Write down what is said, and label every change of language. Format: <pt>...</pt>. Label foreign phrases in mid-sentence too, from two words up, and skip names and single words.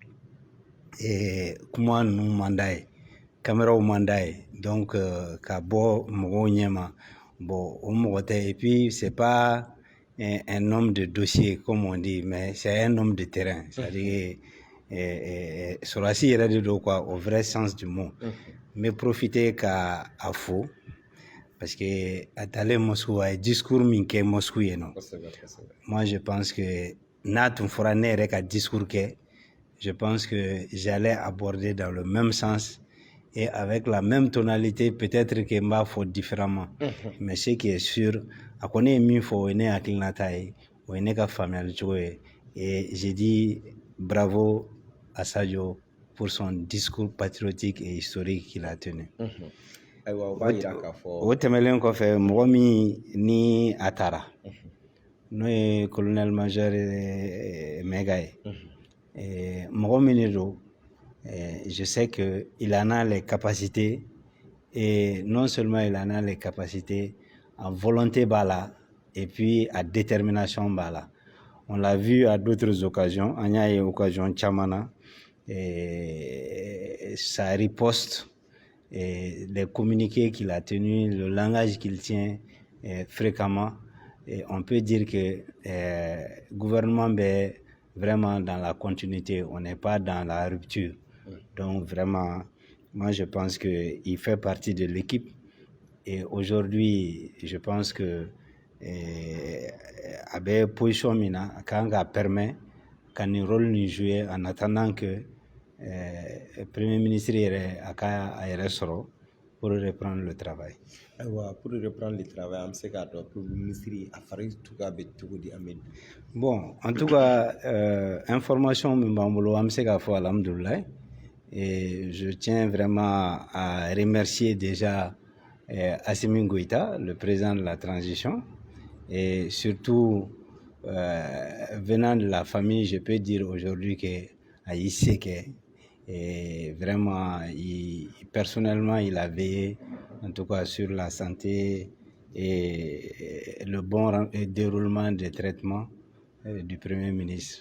<bm>kuma ninnu man d'a ye caméraw man d'a ye donc ka bɔ mɔgɔw ɲɛma bon o mɔgɔ tɛ</bm> <fr>et puis c'est pas un homme</fr> <bm>de dossier comme on dit mais c'est un homme</bm> <fr>de terrain c'est-à-dire</fr> <bm>sɔrɔsi yɛrɛ de don</bm> <fr>quoi au vrai sens du mot</fr> <bm>n bɛ profiter ka a fo</bm> <fr>parce que</fr> <bm>a taalen Moscou a ye discours min kɛ Moscou yen nɔ</bm> <fr>moi je pense que</fr> <bm>n'a tun fɔra ne yɛrɛ ka discours kɛ</bm> <fr>je pense que j'allais aborder dans le même sens et avec la même tonalité peut-être que</fr> <bm>n b'a fɔ différemment</bm> <fr>mais ce qui est sûr</fr> <bm>a ko ne ye min fɔ o ye ne hakilinata ye o ye ne ka faamuyali cogo ye</bm> <fr>et j'ai dit bravo à Sadio pour son discours patriotique et historique qu'il a tenu.</fr> <bm>O tɛmɛlen kɔfɛ mɔgɔ min ni a taara n'o ye colonel major Mayiga ye mɔgɔ min de don</bm> <fr>je sais que il en a les capacités et non seulement il en a les capacités en volonté</fr> <bm>b'a la</bm> <fr>et puis à détermination</fr> <bm>b'a la</bm> <fr>on l'a vu à d'autres occasions</fr> <bm>an y'a ye occasion caman na</bm> <fr>sa riposte les communiqués qu'il a tenus, le langage qu'il tient fréquemment, et on peut dire que le gouvernement est vraiment dans la continuité, on n'est pas dans la rupture. Donc vraiment, moi je pense qu'il fait partie de l'équipe et aujourd'hui, je pense que avec position mina, quand on permet qu'un rôle nous jouer en attendant que Premier ministre</fr> <bm>a yɛrɛ sɔrɔ</bm> <fr>pour reprendre le travail. Pour reprendre le travail,</fr> <bm>an bɛ se k'a dɔn Premier ministre a fari cogoya bɛ cogo di Amadu?</bm> <fr>Bon, en tout cas,</fr> <bm>information min b'an bolo an bɛ se k'a fɔ alhamdoulilahi et</bm> <fr>je tiens vraiment à remercier déjà Assimi Goïta, le président de la transition et surtout venant de la famille, je peux dire aujourd'hui que Aïe Seke et vraiment personnellement il a veillé en tout cas sur la santé et le bon déroulement des traitements du Premier ministre.</fr>